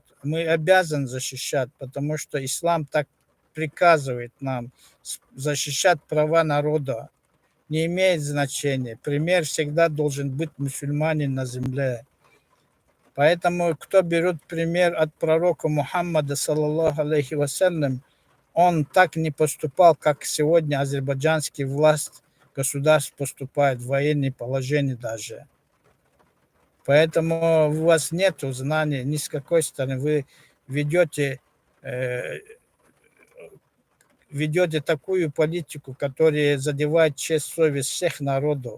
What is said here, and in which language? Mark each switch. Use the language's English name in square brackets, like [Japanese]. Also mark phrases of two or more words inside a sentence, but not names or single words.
[Russian] Мы обязаны защищать, потому что ислам так приказывает нам защищать права народа. Не имеет значения. Пример всегда должен быть мусульманин на земле. Поэтому, кто берет пример от пророка Мухаммада, [Arabic] صلى الله عليه وسلم, [Russian] он так не поступал, как сегодня азербайджанские власти, государство поступает, в военное положение даже. Поэтому у вас нет знаний ни с какой стороны. Вы ведете такую политику, которая задевает честь, совесть всех народов.